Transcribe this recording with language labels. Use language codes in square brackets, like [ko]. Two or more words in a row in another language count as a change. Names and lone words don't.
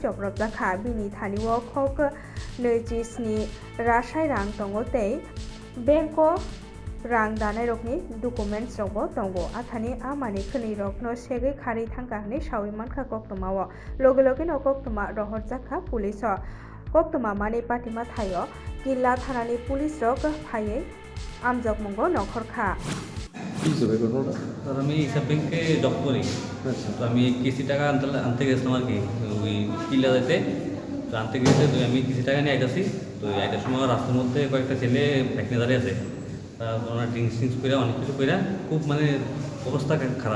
[trp] जब्रब जाखा बिनि थानिओ खक 27 रासाय रां दंगो तै बेंको रां दानाय रगनि डकुमेन्ट्स रगबो दंगो आथानि आमानि खनि रगनो सेगै खारि थांगा हनै सावि मानखा कक्तमाओ लगे लगे न कक्तमा रहर जाखा पुलिस कक्तमा मानि पातिमा थायो किल्ला थानानि पुलिस रग फायै आमजक मंगो नखरखा। [bn] আমি হিসাব ব্যাংকে জব করি। তো আমি কিস্তি টাকা আনতে গেছিলাম আর কি, ওই কিল্লা যাইতে। তো আনতে গেছে, তো আমি কিস্তি টাকা নিয়ে আইতাছি। তো আইটার সময় রাস্তার মধ্যে কয়েকটা ছেলে ব্যাগ দাঁড়িয়ে আছে। ওনারা ড্রিঙ্কস করে অনেক কিছু করে খুব অবস্থা খারাপ।